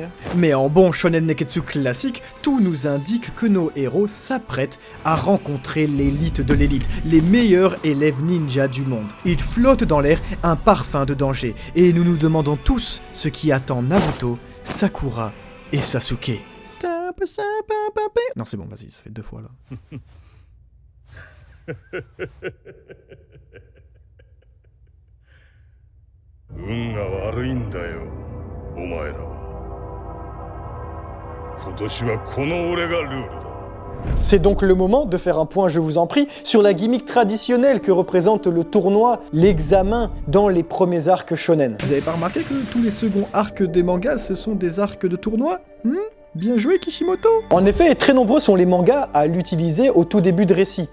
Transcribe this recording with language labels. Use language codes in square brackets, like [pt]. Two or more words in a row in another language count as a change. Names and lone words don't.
[fr] Mais en bon [ja] 少年熱血 [fr] classique, tout nous indique que nos héros s'apprêtent à rencontrer l'élite de l'élite, les meilleurs élèves ninja du monde. Ils flottent dans l'air un parfum de danger, et nous nous demandons tous ce qui attend Naruto, Sakura et Sasuke. Non c'est bon, vas-y, ça fait 2 fois là. [ja] 運が悪いんだよ、お前らは。今年はこの俺がルールだ。 [fr] C'est donc le moment de faire un point, je vous en prie, sur la gimmick traditionnelle que représente le tournoi, l'examen dans les premiers arcs shonen. Vous avez pas remarqué que tous les seconds arcs des mangas, ce sont des arcs de tournoi? Bien joué Kishimoto! En effet, très nombreux sont les mangas à l'utiliser au tout début de récit.